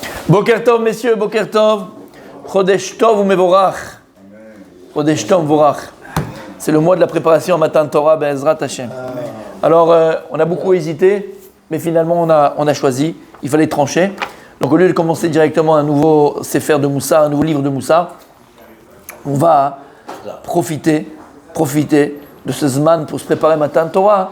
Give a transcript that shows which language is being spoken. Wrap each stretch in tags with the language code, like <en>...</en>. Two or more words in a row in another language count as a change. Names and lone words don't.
<he>בוקר טוב, messieurs, בוקר טוב. חודש טוב ומבורך. חודש טוב ובורך.</he> <fr>C'est le mois de la préparation à Matan Torah,</fr> <he>בעזרת השם.</he> <fr>Alors, on a beaucoup hésité, mais finalement, on a choisi. Il fallait trancher. Donc, au lieu de commencer directement un nouveau Sefer de Moussa, un nouveau livre de Moussa, on va profiter de ce Zman pour se préparer Matan Torah.</fr>